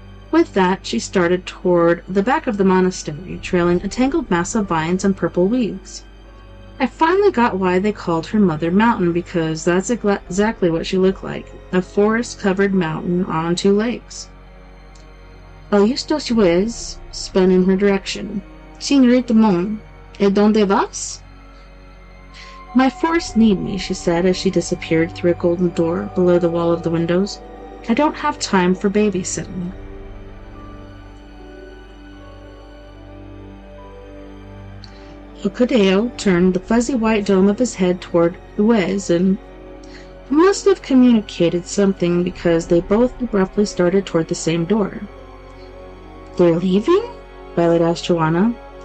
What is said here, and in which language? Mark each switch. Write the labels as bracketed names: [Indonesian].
[English] With that, she started toward the back of the monastery, trailing a tangled mass of vines and purple weeds. I finally got why they called her Mother Mountain, because that's exactly what she looked like, a forest-covered mountain on 2 lakes. El Justos Juez spun in her direction. [Spanish] Senorita Mon, ¿y dónde vas? [English] My forests need me, she said as she disappeared through a golden door below the wall of the windows. I don't have time for babysitting. El Calejo turned the fuzzy white dome of his head toward Juez and must have communicated something, because they both abruptly started toward the same door. They're leaving? Violet asked Joanna.